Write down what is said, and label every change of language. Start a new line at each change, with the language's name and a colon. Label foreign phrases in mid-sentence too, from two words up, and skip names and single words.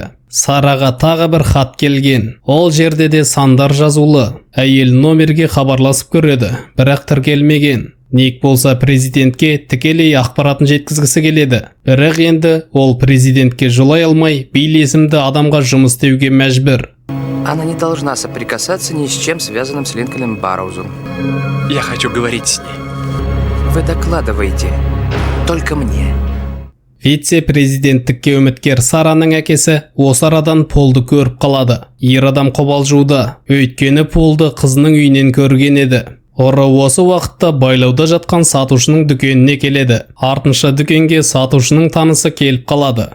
Kazakh: Сараға тағы бір хат келген. Ол жерде де сандар жазулы. Әйел номерге хабарласып көреді, бірақ тіркелмеген. Ник болса президентке тікелей ақпаратын жеткізгісі келеді. Бірақ енді ол президентке жолай алмай, Билл есімді адамға жұмыс істеуге мәжбүр.
Russian: Она не должна соприкасаться ни с чем, связанным с Линкольном Барроузом. Я хочу говорить с ней. Вы докладываете. Только мне.
Kazakh: Вице-президенттікке үміткер Сараның әкесі осы арадан Полды көріп қалады. Ер адам қобалжуда. Өйткені Полды қызының үйінен көрген еді. Ұры осы уақытта байлауда жатқан сатушының дүкеніне келеді. Артынша дүкенге сатушының танысы келіп қалады.